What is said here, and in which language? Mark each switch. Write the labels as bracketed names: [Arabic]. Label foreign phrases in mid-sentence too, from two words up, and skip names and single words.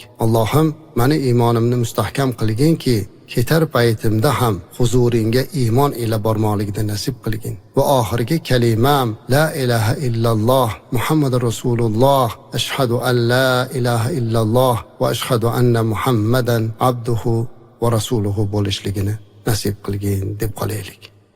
[Uzbek] Allohim, meni iymonimni mustahkam qilginki, ketar paytimda ham huzuringa iymon ila bormoqlikni nasib qilgin. Va oxirgi kalimam [Arabic] لا إله إلا الله محمد رسول الله، أشهد أن لا إله إلا الله وأشهد أن محمدا عبده ورسوله [Uzbek] bo'lishligini nasib qilgin deb qolaylik.